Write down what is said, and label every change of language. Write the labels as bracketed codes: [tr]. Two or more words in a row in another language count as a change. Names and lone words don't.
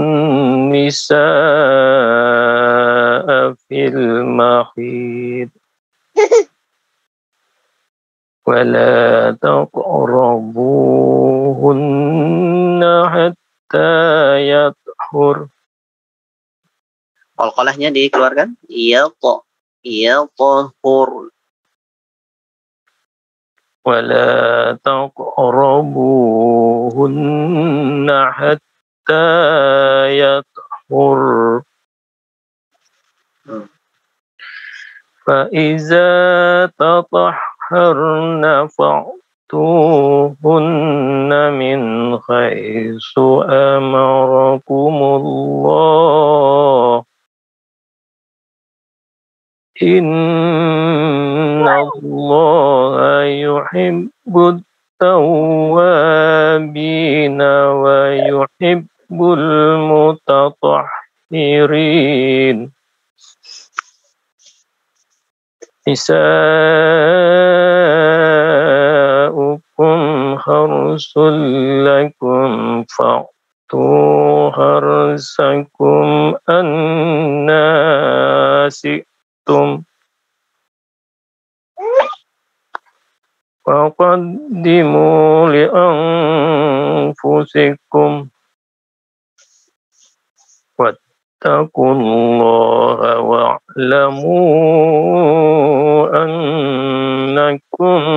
[ar] النِّسَاءَ فِي الْمَحِيضِ وَلَا تَقْرَبُوهُنَّ حَتَّى يَطْهُرْنَ. [id] Qalqalahnya dikeluarkan. [ar] Yatahur. ولا تقربوهن حتى يطهرن. فإذا تطهرن فأتوهن من حيث أمركم الله. إن الله يحب التوابين ويحب المتطهرين. نساؤكم حرث لكم فأتوا حرثكم أنى وقدموا لأنفسكم واتقوا الله واعلموا أنكم